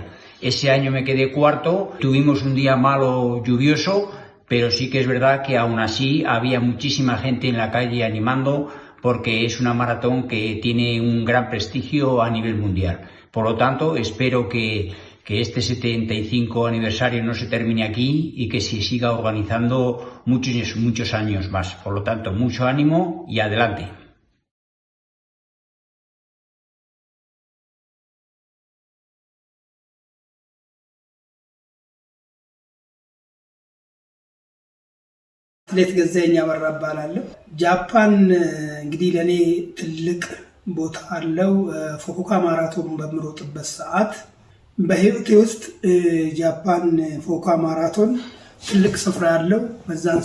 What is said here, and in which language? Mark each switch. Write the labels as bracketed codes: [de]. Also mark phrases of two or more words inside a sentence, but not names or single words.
[es] Ese año me quedé cuarto, tuvimos un día malo lluvioso, pero sí que es verdad que aún así había muchísima gente en la calle animando porque es una maratón que tiene un gran prestigio a nivel mundial. Por lo tanto, espero que este 75 aniversario no se termine aquí y que se siga organizando muchos años más. Por lo tanto, mucho ánimo y adelante. [am] አትሌት ገዛኸኝ አበራ እባላለሁ። ጃፓን እንግዲህ ለኔ ትልቅ ቦታ አለው። ፉኩኦካ ማራቶን በምሮጥበት ሰዓት በህይወቴ ውስጥ ጃፓን ፉኩኦካ ማራቶን ትልቅ ስፍራ ያለው። በዛን